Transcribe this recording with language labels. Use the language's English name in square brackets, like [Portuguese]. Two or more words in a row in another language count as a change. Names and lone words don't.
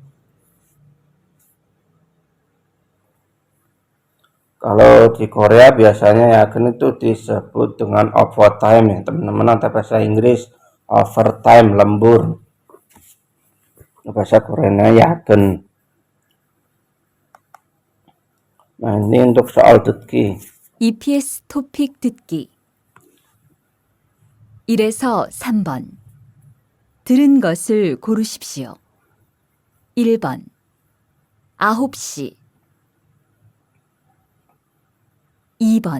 [Indonesian] Kalau di Korea biasanya yagen itu disebut dengan overtime ya teman-teman, atau bahasa Inggris overtime, lembur. Bahasa Koreanya yagen. Nah, ini untuk soal 듣기. [Korean] EPS 토픽 듣기 1에서 3번 들은 것을 고르십시오. 1번 9시 2번